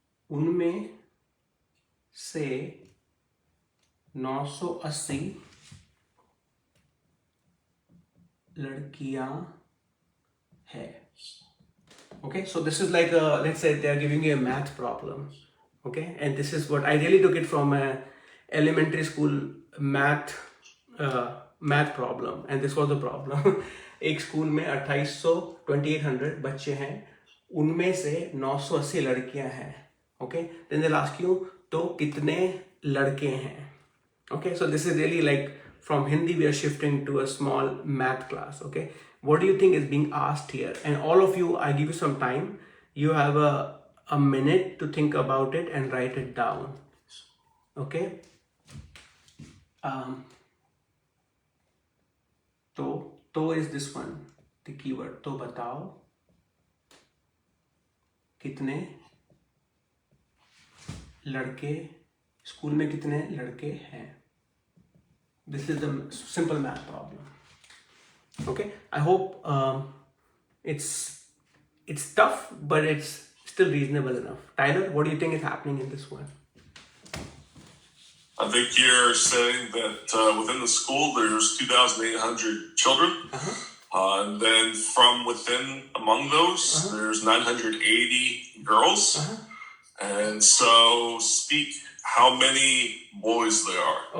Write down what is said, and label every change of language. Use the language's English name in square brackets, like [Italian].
[Hindi] उनमें से 980 लड़कियां है. [English] Okay, so this is like let's say they are giving you a math problem. Okay, and this is what I really took it from a elementary school math problem, and this was the problem. [Hindi] एक school में 2800 बच्चे हैं, उनमें से 980 लड़कियां हैं. [English] Okay, then they'll ask you [Hindi] तो कितने लड़के हैं. [English] Okay, so this is really like from Hindi we are shifting to a small math class. Okay, what do you think is being asked here? And all of you, I give you some time. You have a minute to think about it and write it down. Okay. तो is this one, the keyword. [Hindi] तो बताओ कितने लड़के, school में कितने लड़के हैं. [English] This is the simple math problem. Okay, I hope it's tough, but it's still reasonable enough. Tyler, what do you think is happening in this one? I think you're saying that within the school there's 2,800 children, and then from within among those there's 980 girls, and so speak how many boys there are.